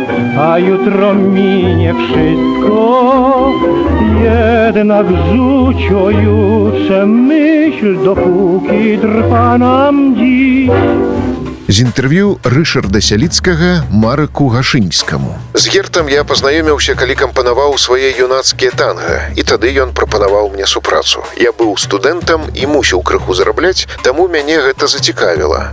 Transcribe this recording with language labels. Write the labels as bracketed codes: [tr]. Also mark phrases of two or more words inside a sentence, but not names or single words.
[pl] a jutro minie wszystko. Jednak rzuć o jutrze myśl, dopóki trwa nam dziś. [be] З інтэрв'ю Рышарда Сяліцкага Марыку Гашыньскаму. З гертам я пазнаёміўся, калі кампанаваў свае юнацкія танга, і тады ён прапанаваў мне супрацу. Я быў студэнтам і мусіў крыху зарабляць, таму мяне гэта зацікавіла.